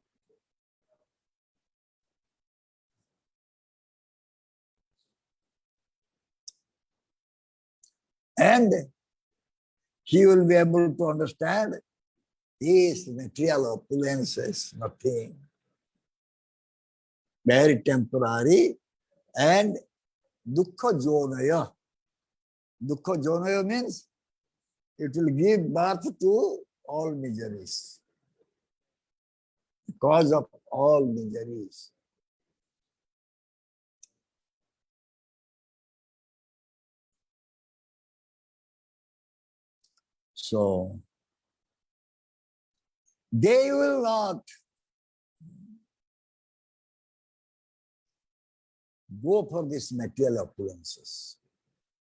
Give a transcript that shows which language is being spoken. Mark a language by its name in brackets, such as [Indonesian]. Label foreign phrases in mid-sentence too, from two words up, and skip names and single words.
[English] And he will be able to understand this material opulence is nothing, very temporary, and [Sanskrit] dukkha jonaya. Dukkha jonaya [English] means it will give birth to all miseries, cause of all miseries. So, they will not go for these material opulences.